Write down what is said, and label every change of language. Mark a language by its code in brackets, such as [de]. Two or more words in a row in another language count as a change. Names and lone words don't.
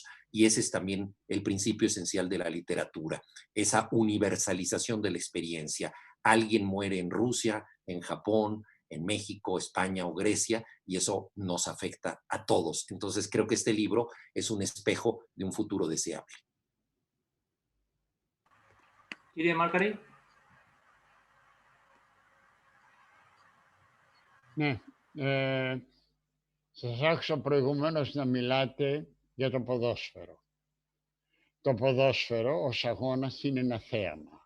[es] Y ese es también el principio esencial de la literatura, esa universalización de la experiencia. Alguien muere en Rusia, en Japón, en México, España o Grecia, y eso nos afecta a todos. Entonces creo que este libro es un espejo de un futuro deseable. [el] Κύριε Μάρκαρη. Ναι, σας άκουσα προηγουμένως να μιλάτε για το ποδόσφαιρο. Το ποδόσφαιρο ως αγώνας είναι ένα θέαμα.